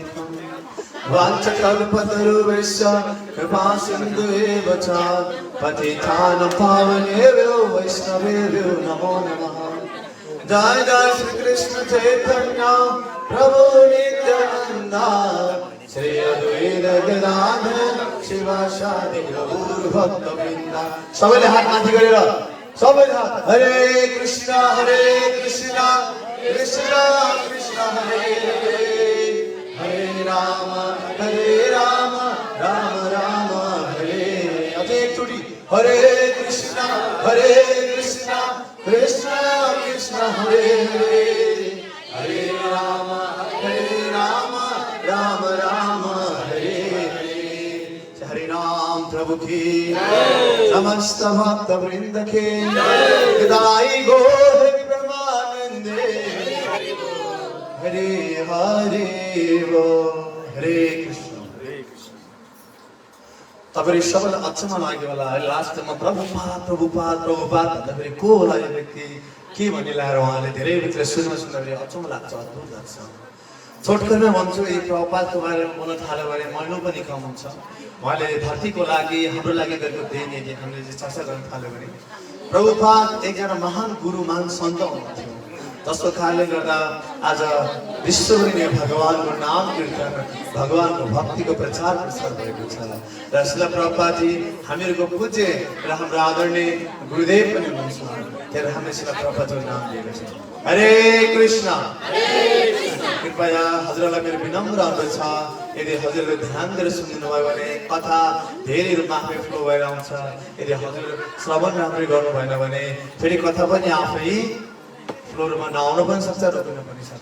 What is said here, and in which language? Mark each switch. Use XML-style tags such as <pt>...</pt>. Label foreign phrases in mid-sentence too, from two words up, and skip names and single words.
<sa>वाञ्छकल्पतरुभ्यश्च कृपा सिन्धुएव च पतितानां पावनेभ्यो वैष्णवेभ्यो नमो नमः जय जय श्री कृष्ण चैतन्य प्रभु नित्यानंद श्री अद्वैत गदाधर शिवासादि गौर भक्तवृन्द</sa> <ne>सबैले हात माथि गरेर सबैले हात</ne> <sa>हरे कृष्ण कृष्ण कृष्ण हरे हरे हरे राम राम राम हरे</sa> <ne>अझै एकचोटि</ne> <sa>हरे कृष्ण कृष्ण कृष्ण कृष्ण हरे हरे हरे राम राम राम हरे हरे हरे</sa> <hi>नाम प्रभु की समस्त भक्त वृंद के</hi> <sa>गदाई गौर ब्रह्मानंदे हरे हरे वो हरे कृष्ण</sa> <ne>तपाईँले सबैलाई अचम्म लाग्यो होला है। लास्टमा प्रभुपाद प्रभुपाद प्रभुपाद भन्दाखेरि को होला यो व्यक्ति, के भन्ने लगाएर उहाँले धेरै भित्र सुन्दाखेरि अचम्म लाग्छ, अद्भुत लाग्छ। छोटकरीमा भन्छु, यी प्रभुपादको बारेमा बोल्न थाल्यो भने महिनौ पनि कम हुन्छ। उहाँले धरतीको लागि हाम्रो लागि गरेको देन यदि हामीले चर्चा गर्न थाल्यो भने प्रभुपाद एकजना महान गुरु महान सन्त हुनुहुन्थ्यो, जसको कारणले गर्दा आज विश्वभरि भगवानको नाम कीर्तन भगवानको भक्तिको प्रचार प्रसार भएको छ। र श्रील प्रभुपादजी हामीहरूको पूज्य र हाम्रो आदरणीय गुरुदेव पनि हुनुहुन्छ, त्यही हामीले श्रील प्रभुपादजीको नाम लिएको छौँ।</ne> <sa>हरे कृष्ण।</sa> <ne>कृपया हजुरलाई मेरो विनम्र अनुरोध छ, यदि हजुरले ध्यान दिएर सुनिदिनु भयो भने कथा धेरै रूपमा आफै फ्लो भएर आउँछ। यदि हजुर श्रवण राम्ररी गर्नु भएन भने फेरि कथा पनि आफै फ्लोरमा नआउन पनि सक्छ, रोकिन पनि सक्छ।</ne>